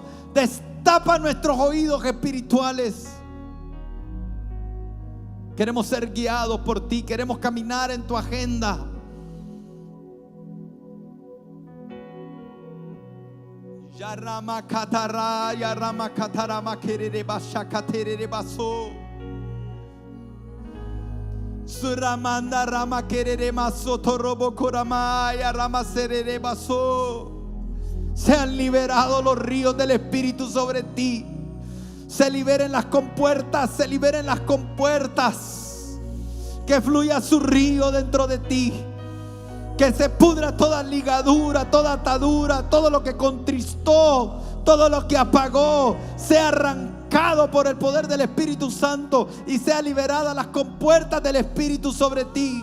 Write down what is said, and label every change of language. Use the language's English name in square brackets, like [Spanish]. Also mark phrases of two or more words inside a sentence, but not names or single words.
[Spanish] Destapa nuestros oídos espirituales. Queremos ser guiados por ti. Queremos caminar en tu agenda. Ya rama katara, ya rama katara makerere basha katerere baso. Suramanda rama kerere maso torobo korama, ya rama serere baso. Sean liberados los ríos del Espíritu sobre ti. Se liberen las compuertas, se liberen las compuertas. Que fluya su río dentro de ti. Que se pudra toda ligadura, toda atadura, todo lo que contristó, todo lo que apagó, sea arrancado por el poder del Espíritu Santo y sea liberada las compuertas del Espíritu sobre ti.